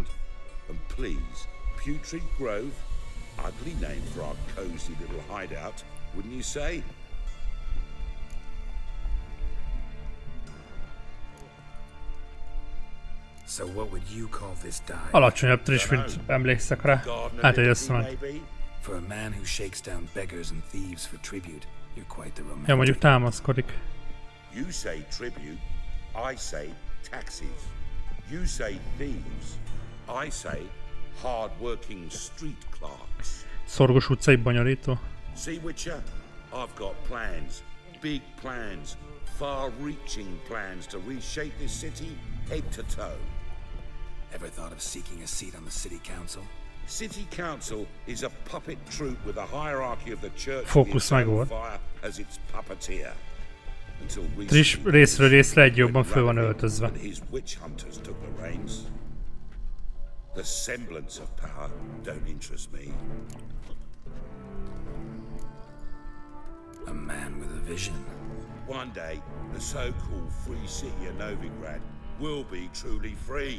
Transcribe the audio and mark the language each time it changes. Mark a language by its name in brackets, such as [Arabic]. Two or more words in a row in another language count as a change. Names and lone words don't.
[English] And please, Putrid Grove? Ugly name for our cozy little hideout, wouldn't you say? So what would you call this dive? [Hungarian] Alacsonyabb Triss, mint emlékszek rá. Hát, hogy ezt mondom. [English] For a man who shakes down beggars and thieves for tribute, you're quite the romantic. [Hungarian] Ja, mondjuk támaszkodik. [English] You say tribute, I say taxes. You say thieves, I say hard-working street clerks. [Hungarian] Szorgos utcai bonyolító. [English] See, Witcher, I've got plans, big plans, far-reaching plans to reshape this city head to toe. Ever thought of seeking a seat on the city council? City council is a puppet troupe with a hierarchy of the church [Hungarian] Fókusz megvolt. [English] fire as its puppeteer. [Hungarian] Triss részről részre egy jobban föl van öltözve. [English] His witch hunters took the reins. The semblance of power don't interest me. A man with a vision. One day, the so-called free city of Novigrad will be truly free.